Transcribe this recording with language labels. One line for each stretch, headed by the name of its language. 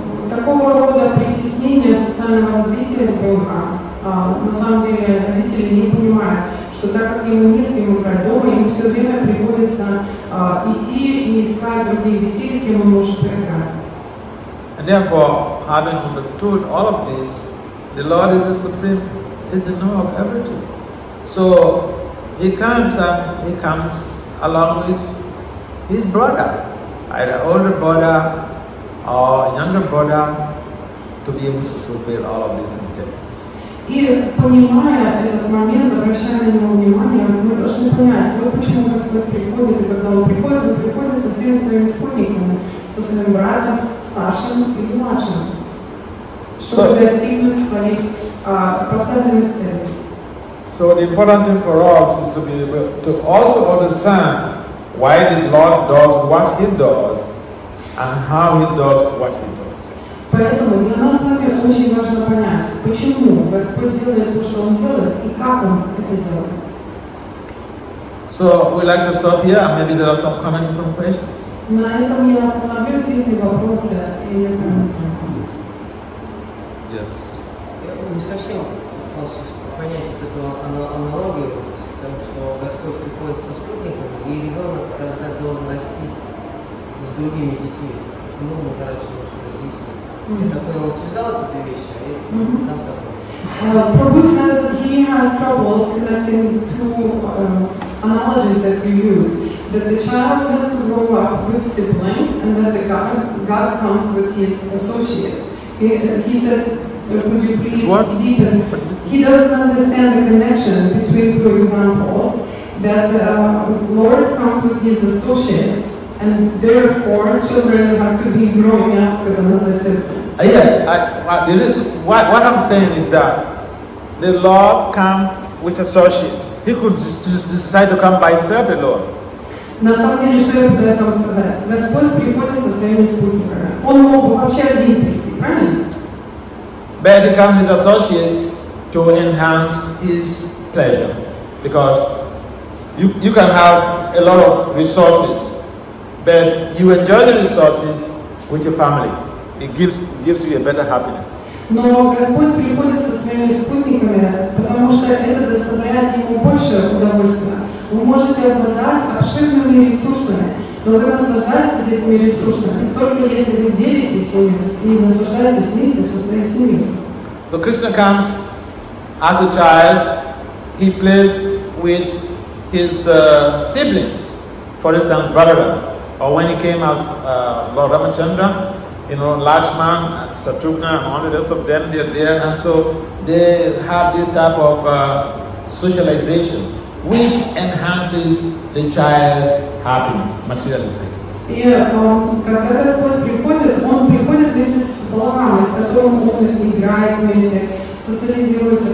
Russian: Такого рода притеснение социального развития ребенка, на самом деле родители не понимают, что так как ему не с кем играть дома, ему все время приходится идти и искать других детей, с кем он может поиграть.
English: And therefore, having understood all of this, the Lord is the supreme, is the knower of everything. So he comes along with his brother, either older brother or younger brother, to be able to fulfill all of these objectives.
Russian: И понимая этот момент, обращая на него внимание, мы должны понять, почему Господь приходит, и когда Он приходит со всеми своими спутниками, со своим братом, старшим и младшим, чтобы достигнуть своих поставленных целей.
English: So the important thing for us is to be able to also understand why the Lord does what He does and how He does what He does.
Russian: Поэтому для нас с вами очень важно понять, почему Господь делает то, что Он делает, и как Он это делает.
English: So we'd like to stop here, and maybe there are some comments or some questions.
Russian: На этом я остановлюсь, если вопросы или комментарии.
English: Yes.
Russian: Я не совсем пытался понять эту аналогию с тем, что Господь приходит со спутниками, и ребенок когда должен расти с другими детьми. Почему Maharaja немножко разъяснил? Я так понял, он связал эти две вещи, а я до конца понял.
English: Prabhu said that he has troubles connecting two analogies that we use. That the child has to grow up with siblings, and that the God comes with his associates. He said Could you please What? deepen? He doesn't understand the connection between two examples, that Lord comes with his associates, and therefore children have to be growing up with another sibling. What I'm saying is that the Lord comes with associates. He could just decide to come by himself alone.
Russian: На самом деле, что я пытаюсь вам сказать? Господь приходит со своими спутниками. Он мог бы вообще один прийти, правильно?
English: But he comes with associate to enhance his pleasure. Because you can have a lot of resources, but you enjoy the resources with your family. It gives you a better happiness.
Russian: Но Господь приходит со своими спутниками, потому что это доставляет ему больше удовольствия. Вы можете обладать обширными ресурсами, но вы наслаждаетесь этими ресурсами только если вы делитесь ими и наслаждаетесь вместе со своей семьей.
English: So Krishna comes as a child. He plays with his siblings, for instance, Bhagavatam, or when he came as Lord Ramachandra, Lakshman, Satrugna, and all the rest of them, they're there, and so they have this type of socialization, which enhances the child's happiness, materially speaking.
Russian: И когда Господь приходит, Он приходит вместе с Баларамой, с которым Он играет вместе, социализируется.